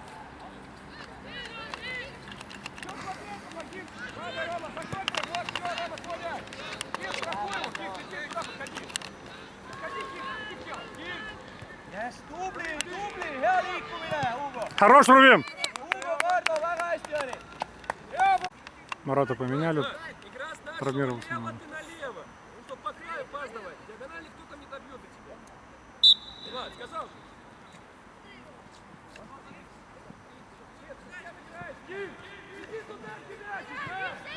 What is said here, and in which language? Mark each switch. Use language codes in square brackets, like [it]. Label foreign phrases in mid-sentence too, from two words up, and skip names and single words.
[ru] Что смотреть, помоги! Ладно, Рома, закройте, вот, все, Рома, твой мяч! Кир, страхуй его, Кир, ты сюда подходи! Подходи, Кир, иди все, Кир! [et] Yes, tubli, hea liikumine, Hugo! [ru] Хорош, Рувин! [et] Hugo, Kardo, väga hästi oli! [ru] Марата поменяли. Игра с Травмировался налево, немного. ты налево. Ну, чтоб по краю пас давать. Диагонали кто там не добьет до тебя. Влад, сказал же. Иди туда, кидайся, да?